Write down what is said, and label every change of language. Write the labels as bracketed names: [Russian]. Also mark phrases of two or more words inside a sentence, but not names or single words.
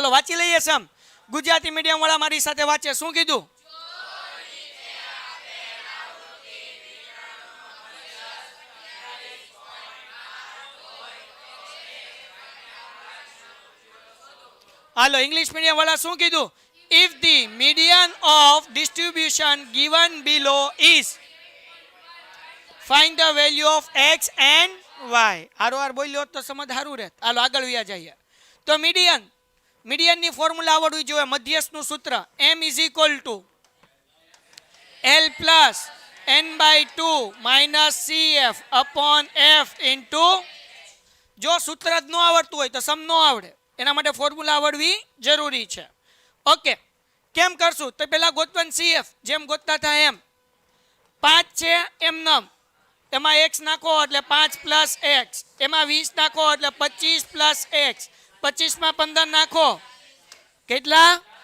[Gujarati] હાલો વાંચી લઈએ સમ. ગુજરાતી મીડિયમ વાળા મારી સાથે વાંચે. શું કીધું? હાલો [English] English medium [Gujarati] વાળા શું કીધું? [English] If the median of distribution given below is, find the value of x and y. [Gujarati] હારો બોલ્યો તો સમજ સારું રહે. હાલો આગળ વ્યા જઈએ. તો મીડિયનની ફોર્મ્યુલા આવડવી જોઈએ. મધ્યસ્થનું સૂત્ર [English] m is equal to l plus n/2 minus cf upon f into. [Gujarati] જો સૂત્ર જ ન આવડતું હોય તો સમ ન આવડે. એના માટે ફોર્મ્યુલા આવડવી જરૂરી છે. ઓકે કેમ કરશું? તો પહેલા ગોતવાનું CF જેમ ગોતતા હતા એમ. 5 છે એમ નમ, એમાં x નાખો એટલે 5 પ્લસ x, એમાં 20 નાખો એટલે 25 પ્લસ x, 25 માં 15 નાખો કેટલા?